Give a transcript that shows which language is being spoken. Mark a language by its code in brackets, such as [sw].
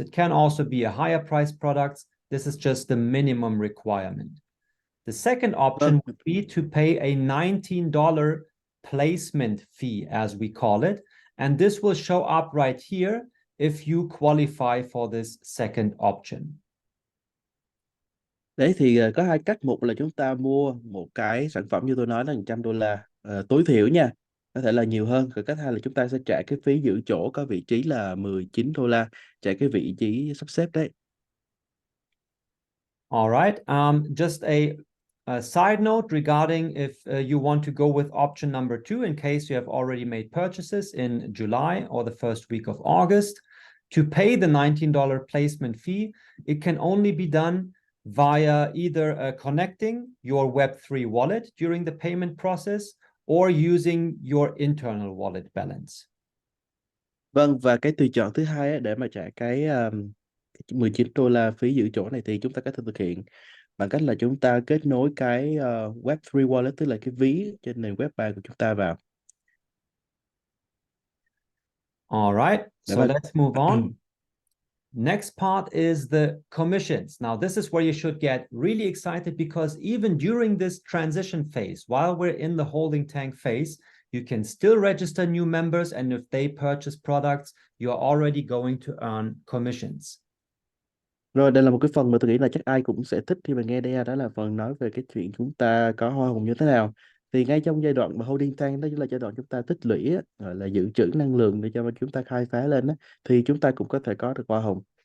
[en] It can also be a higher price product. This is just the minimum requirement. The second option would be to pay a $19 placement fee, as we call it, and this will show up right here if you qualify for this second option. [vi] Đấy thì có hai cách. Một là chúng ta mua một cái sản phẩm như tôi nói là $100 tối thiểu nha, có thể là nhiều hơn. Rồi cách hai là chúng ta sẽ trả cái phí giữ chỗ có vị trí là $19, trả cái vị trí sắp xếp đấy. [en] All right. Just a side note regarding if you want to go with option number two, in case you have already made purchases in July or the first week of August, to pay the $19 placement fee, it can only be done via either connecting your Web3 wallet during the payment process or using your internal wallet balance. [vi] Vâng, và cái tùy chọn thứ hai ấy, để mà trả cái $19 phí giữ chỗ này thì chúng ta có thể thực hiện bằng cách là chúng ta kết nối cái Web3 wallet, tức là cái ví trên nền Web3 của chúng ta vào. [en] All right, so let's move on. Next part is the commissions. Now, this is where you should get really excited, because even during this transition phase, while we're in the holding tank phase, you can still register new members, and if they purchase products, you're already going to earn commissions. [vi] Rồi, đây là một cái phần mà tôi nghĩ là chắc ai cũng sẽ thích khi mà nghe đây, đó là phần nói về cái chuyện chúng ta có hoa hồng như thế nào. Thì ngay trong giai đoạn mà holding tank, đó chính là giai đoạn chúng ta tích lũy á, gọi là dự trữ năng lượng để cho chúng ta khai phá lên á, thì chúng ta cũng có thể có được hoa hồng.